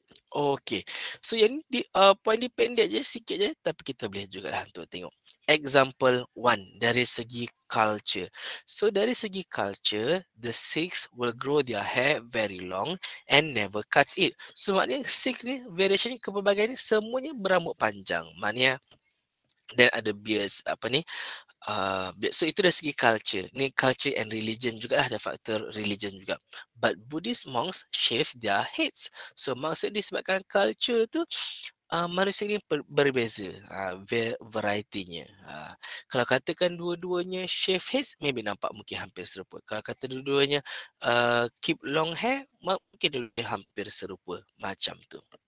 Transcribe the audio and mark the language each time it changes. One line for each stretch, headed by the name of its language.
Malay: Okay, so yang ni point dia pendek je, sikit je, tapi kita boleh juga lah untuk tengok.
English: Example 1,
Malay: dari segi culture. So dari segi culture,
English: the Sikhs will grow their hair very long and never cuts it.
Malay: So maknanya Sikh ni, variation ni, kepelbagaian ni semuanya berambut panjang. Maknanya dan ada beards, apa ni, so itu dari segi culture. Ni culture and religion jugalah, ada faktor religion juga.
English: But Buddhist monks shave their heads.
Malay: So maksud disebabkan culture tu manusia ni berbeza, variety-nya. Kalau katakan dua-duanya
English: shave heads,
Malay: maybe nampak mungkin hampir serupa. Kalau kata dua-duanya
English: keep long hair,
Malay: mungkin dua-duanya hampir serupa, macam tu.